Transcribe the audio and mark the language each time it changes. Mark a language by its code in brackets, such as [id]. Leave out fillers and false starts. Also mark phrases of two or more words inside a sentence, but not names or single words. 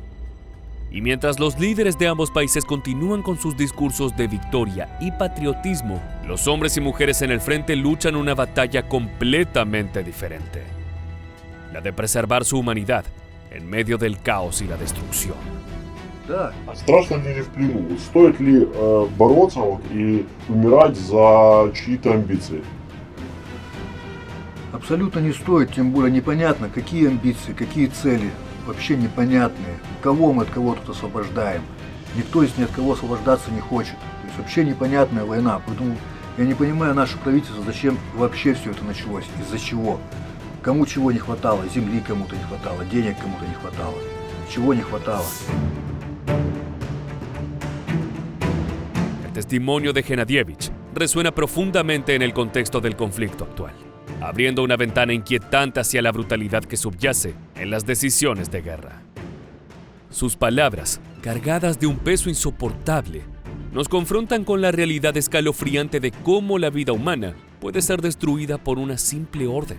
[es] Y mientras los líderes de ambos países continúan con sus discursos de victoria y patriotismo, los hombres y mujeres en el frente luchan una batalla completamente diferente: la de preservar su humanidad en medio del caos y la destrucción. [ru] Да, А страшно ли в плену? Вот стоит ли бороться вот, и умирать за чьи-то амбиции? абсолютно не стоит, тем более непонятно, какие амбиции, какие цели, вообще непонятные. Кого мы от кого тут освобождаем? Никто из ни от кого освобождаться не хочет. То есть вообще непонятная война. Поэтому я не понимаю наше правительство, зачем вообще все это началось, из-за чего. Кому чего не хватало, земли кому-то не хватало, денег кому-то не хватало, чего не хватало. [es] El testimonio de Genadievich resuena profundamente en el contexto del conflicto actual, abriendo una ventana inquietante hacia la brutalidad que subyace en las decisiones de guerra. Sus palabras, cargadas de un peso insoportable, nos confrontan con la realidad escalofriante de cómo la vida humana puede ser destruida por una simple orden.